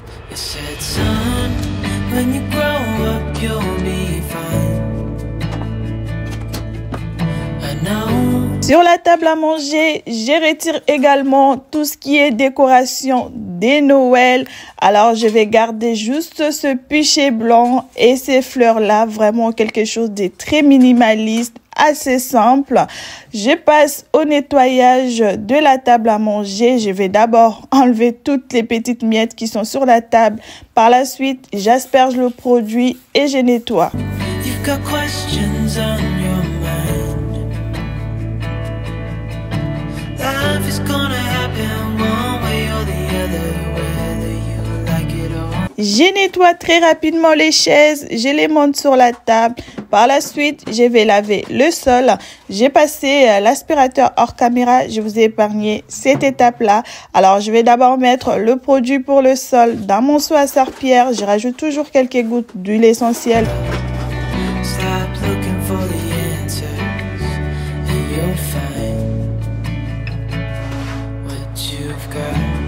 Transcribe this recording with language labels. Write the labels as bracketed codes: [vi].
[en] It said, son, when you grow up, you'll be fine. I know. [fr] Sur la table à manger, je retire également tout ce qui est décoration de Noël. Alors, je vais garder juste ce pichet blanc et ces fleurs-là, vraiment quelque chose de très minimaliste, assez simple. Je passe au nettoyage de la table à manger. Je vais d'abord enlever toutes les petites miettes qui sont sur la table. Par la suite, j'asperge le produit et je nettoie. [en] You've got questions on your mind. Life is gonna happen one way or the other, whether you like it or not. [fr] Je nettoie très rapidement les chaises, je les monte sur la table. Par la suite, je vais laver le sol. J'ai passé l'aspirateur hors caméra. Je vous ai épargné cette étape-là. Alors, je vais d'abord mettre le produit pour le sol dans mon seau à serpillière. Je rajoute toujours quelques gouttes d'huile essentielle. [en] Stop looking for the answers, and you'll find what you've got.